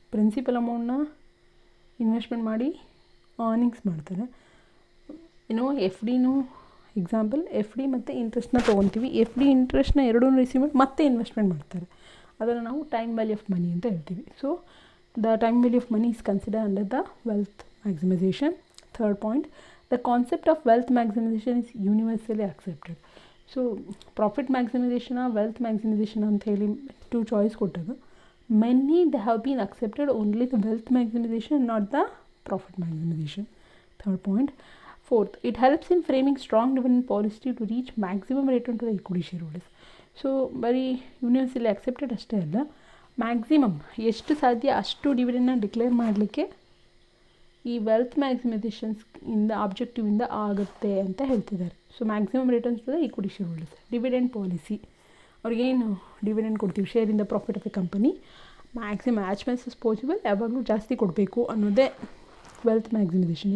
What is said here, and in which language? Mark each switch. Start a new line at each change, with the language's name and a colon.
Kannada: Principal ಅಮೌಂಟ್ನ investment ಮಾಡಿ earnings ಮಾಡ್ತಾರೆ. ಎಫ್ ಡಿನೂ ಎಕ್ಸಾಂಪಲ್, ಎಫ್ ಡಿ ಮತ್ತು ಇಂಟ್ರೆಸ್ಟ್ನ ತೊಗೊತೀವಿ. ಎಫ್ ಡಿ ಇಂಟ್ರೆಸ್ಟ್ನ ಎರಡೂ ರಿಸೀವ್ ಮಾಡಿ ಮತ್ತೆ ಇನ್ವೆಸ್ಟ್ಮೆಂಟ್ ಮಾಡ್ತಾರೆ. ಅದನ್ನು ನಾವು ಟೈಮ್ ವ್ಯಾಲ್ಯೂ ಆಫ್ ಮನಿ ಅಂತ ಹೇಳ್ತೀವಿ.
English: So the time value of money is consider under the wealth maximization. Third point, the concept of wealth maximization is universally accepted. So profit maximization or wealth maximization
Kannada: ಅಂತ ಹೇಳಿ
English: 2 choice
Kannada: ಕೊಟ್ಟಾಗ
English: many they have been accepted only the wealth maximization, not the profit maximization. Third point. Fourth, it helps in framing strong dividend policy to reach maximum return to the equity shareholders.
Kannada: So ಬರೀ universally accepted ಅಷ್ಟೇ ಅಲ್ಲ, maximum ಎಷ್ಟು ಸಾಧ್ಯ ಅಷ್ಟು ಡಿವಿಡೆಂಡ್ನ declare ಮಾಡಲಿಕ್ಕೆ ಈ wealth ಮ್ಯಾಕ್ಸಿಮೈಸೇಷನ್ಸ್ ಇಂದ ಆಬ್ಜೆಕ್ಟಿವಿಂದ ಆಗುತ್ತೆ ಅಂತ ಹೇಳ್ತಿದ್ದಾರೆ.
English: So maximum returns to the equity shareholders.
Kannada: Dividend policy, ಅವ್ರಿಗೇನು ಡಿವಿಡೆಂಡ್ ಕೊಡ್ತೀವಿ, ಶೇರಿಂದ profit of A company maximum
English: as much as possible
Kannada: ಯಾವಾಗಲೂ ಜಾಸ್ತಿ ಕೊಡಬೇಕು ಅನ್ನೋದೇ ವೆಲ್ತ್ ಮ್ಯಾಕ್ಸಿಮೈಸೇಷನ್.